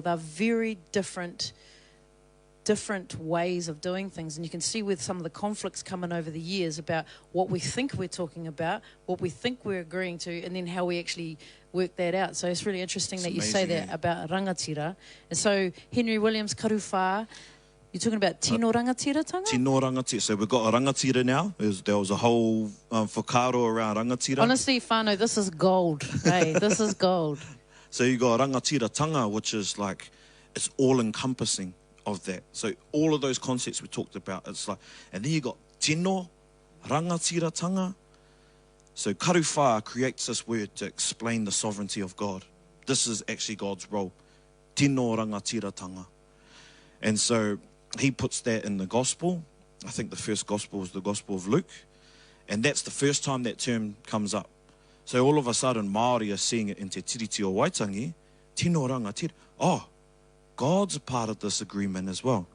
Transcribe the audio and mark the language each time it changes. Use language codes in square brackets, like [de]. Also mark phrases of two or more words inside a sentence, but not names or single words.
[en] They're very different ways of doing things. And you can see with some of the conflicts coming over the years about what we think we're talking about, what we think we're agreeing to, and then how we actually work that out. So it's really interesting that you say that about rangatira. And so Henry Williams, karuwha, you're talking about [mi] tino rangatiratanga? Tino rangatira. [en] So we've got a rangatira now. There was a whole whakaaro around rangatira. Honestly, whānau, this is gold. Hey, this is gold. So you got rangatiratanga, which is like, it's all-encompassing of that. So all of those concepts we talked about, it's like, and then you got [mi] tino rangatiratanga. [en] So karuwha creates this word to explain the sovereignty of God. This is actually God's role. [mi] Tino rangatiratanga. [en] And so he puts that in the gospel. I think the first gospel is the Gospel of Luke. And that's the first time that term comes up. So all of a sudden, Māori are seeing it in Te Tiriti o Waitangi. [mi] Tino rangatira. [en] Oh, God's a part of this agreement as well.